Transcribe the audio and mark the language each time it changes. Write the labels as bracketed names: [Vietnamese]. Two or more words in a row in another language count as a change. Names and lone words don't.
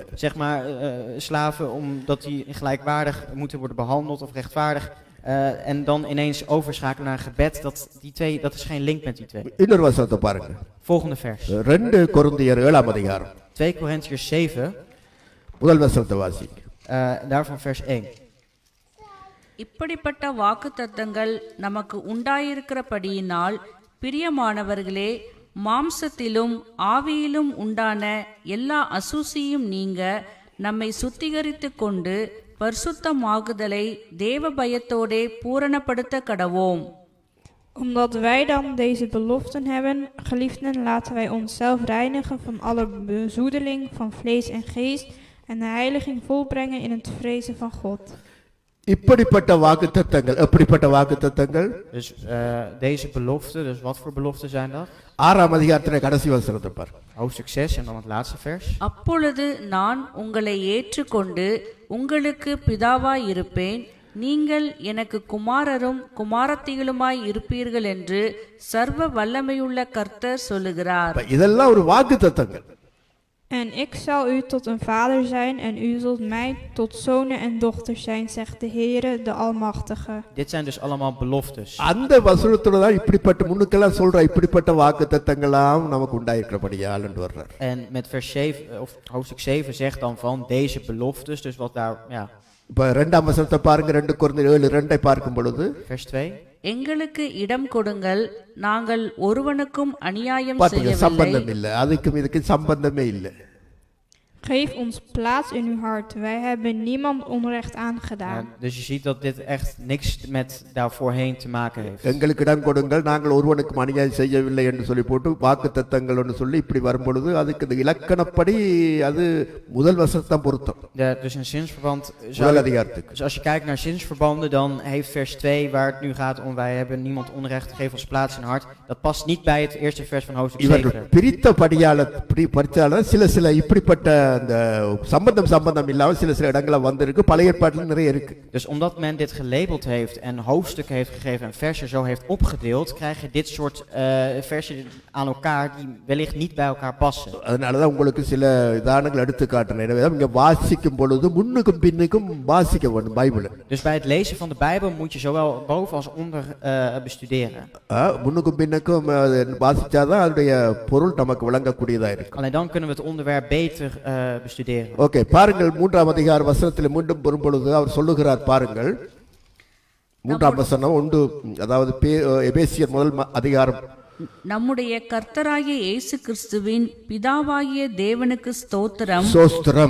[Dutch] Zeg maar slaven omdat die gelijkwaardig moeten worden behandeld of rechtvaardig en dan ineens overschakelen naar gebed, dat is geen link met die twee. [Tamil] இன்னொரு வசனத்தை பாருங்க. [Dutch] Volgende vers. [Tamil] 2 கொரிந்தியர் 7ஆம் அதிகாரம் [Dutch] 2 Korintiërs 7, [Tamil] முதல் வசனத்தை வாசிங்க. [Dutch] daarvan vers 1. [Tamil] இப்படிப்பட்ட வாக்குத்தத்தங்கள் நமக்கு உண்டாயிருக்கிறபடியினால் பிரியமானவர்களே, மாம்சத்திலும் ஆவியிலும் உண்டான எல்லா அசூசியும் நீங்க நம்மை சுத்திகரித்து கொண்டு பரிசுத்தமாகுதலை தேவ பயத்தோடே பூரணப்படுத்த கடவோம். [Dutch] Omdat wij dan deze beloften hebben, geliefden, laten wij onszelf reinigen van alle bezoedeling van vlees en geest en de heiliging volbrengen in het vrezen van God. [Tamil] இப்படிப்பட்ட வாக்குத்தத்தங்கள் எப்படிப்பட்ட வாக்குத்தத்தங்கள்? [Dutch] Dus deze beloften, dus wat voor beloften zijn dat? [Tamil] 6ஆம் அதிகாரத்தின் கடைசி வசனத்தை பாருங்க. [Dutch] Hoofdstuk 6 en dan het laatste vers. [Tamil] அப்பொழுது நான் உங்களை ஏற்றுக்கொண்டு உங்களுக்கு பிதாவாய் இருப்பேன், நீங்கள் எனக்கு குமாரரும் குமாரத்திகளுமாய் இருப்பீர்கள் என்று சர்வ வல்லமையுள்ள கர்த்தர் சொல்லுகிறார். இதெல்லாம் ஒரு வாக்குத்தத்தங்கள். [Dutch] En ik zal u tot een vader zijn en u zult mij tot zonen en dochters zijn, zegt de Heere, de Almachtige. Dit zijn dus allemaal beloftes. [Tamil] அந்த வசனத்துல தான் இப்படிப்பட்ட முன்னுக்கெல்லாம் சொல்ற இப்படிப்பட்ட வாக்குத்தத்தங்களாம் நமக்கு உண்டாயிருக்கிறபடியால் என்று வர்றார். [Dutch] En met vers 7 of hoofdstuk 7 zegt dan van deze beloftes, dus wat daar, ja. [Tamil] இப்ப 2ஆம் வசனத்தை பாருங்க. 2 கொரிந்தியர் 7:2 பார்க்கும் பொழுது [Dutch] Vers 2. [Tamil] எங்களுக்கு இடம் கொடுங்கள், நாங்கள் ஒருவனுக்கும் அநியாயம் பாத்தீங்க, செய்யவில்லை. சம்பந்தம் இல்லை, அதுக்கும் இதுக்கும் சம்பந்தமே இல்லை. [Dutch] Geef ons plaats in uw hart. Wij hebben niemand onrecht aangedaan. Dus je ziet dat dit echt niks met daarvoorheen te maken heeft. [Tamil] எங்களுக்கு இடம் கொடுங்கள், நாங்கள் ஒருவனுக்கும் அநியாயம் செய்யவில்லை என்று சொல்லி போட்டு வாக்குத்தத்தங்கள் ஒன்று சொல்லி இப்படி வரும்பொழுது அதுக்கு இந்த இலக்கணப்படி அது முதல் வசனத்தான் பொருத்தம். [Dutch] Dus in zinsverband, [Tamil] முதல் அதிகாரத்துக்கு. [Dutch] dus als je kijkt naar zinsverbanden, dan heeft vers 2 waar het nu gaat om wij hebben niemand onrecht, geef ons plaats in hart. Dat past niet bij het eerste vers van hoofdstuk 7. [Tamil] இவர்கள் பிரித்த படியால சில இப்படிப்பட்ட அந்த சம்பந்தம் இல்லாம சில இடங்கள்ல வந்திருக்கு. பழைய ஏற்பாட்டுல நிறைய இருக்கு. [Dutch] Dus omdat men dit gelabeld heeft en hoofdstukken heeft gegeven en versen zo heeft opgedeeld, krijg je dit soort versen aan elkaar die wellicht niet bij elkaar passen. [Tamil] அதனாலதான் உங்களுக்கு சில உதாரணங்கள் எடுத்து காட்டுறேன். எனவே இங்க வாசிக்கும் பொழுது முன்னுக்கும் பின்னுக்கும் வாசிக்க வேண்டும் பைபிளை. [Dutch] Dus bij het lezen van de Bijbel moet je zowel boven als onder bestuderen. [Tamil] முன்னுக்கும் பின்னுக்கும் வாசிச்சாதான் அதோடைய பொருள் நமக்கு விளங்கக்கூடியதா இருக்கு. [Dutch] Alleen dan kunnen we het onderwerp beter bestuderen. [Tamil] ஓகே, பாருங்கள் 3ஆம் அதிகார வசனத்தில் மீண்டும் வரும்பொழுது அவர் சொல்லுகிறார் பாருங்கள். 3ஆம் வசனம் 1, அதாவது எபேசியர் முதல் அதிகாரம். நம்முடைய கர்த்தராகிய இயேசு கிறிஸ்துவின் பிதாவாகிய தேவனுக்கு ஸ்தோத்திரம். சோஸ்திரம்.